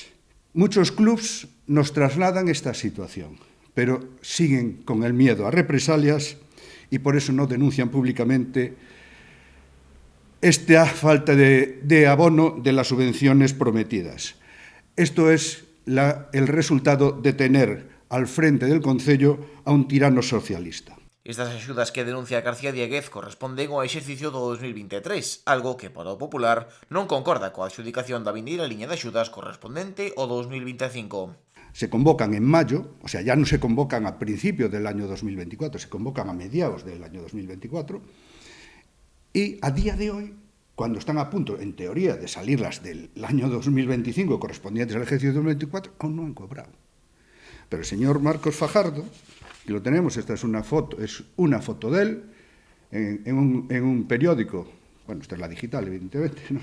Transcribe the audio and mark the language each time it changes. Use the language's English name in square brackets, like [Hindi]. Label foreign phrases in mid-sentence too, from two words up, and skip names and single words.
[Spanish] Muchos clubs nos trasladan esta situación, pero siguen con el miedo a represalias y por eso no denuncian públicamente esta falta de abono de las subvenciones prometidas. Esto es el resultado de tener al frente del Concello a un tirano socialista. [Galician] Estas axudas que denuncia García Dieguez corresponden ao exercicio do 2023, algo que para o Popular non concorda coa adxudicación da vindeira liña de axudas correspondente ao 2025. [Spanish] Se convocan en mayo, o sea, ya no se convocan a principios del año 2024, se convocan a mediados del año 2024, y a día de hoy, cuando están a punto, en teoría, de salir las del año 2025 correspondientes al ejercicio 2024, aún no han cobrado. Pero el señor Marcos Fajardo, que lo tenemos, esta es una foto de él, en un periódico, bueno, esta es la digital, evidentemente, ¿no?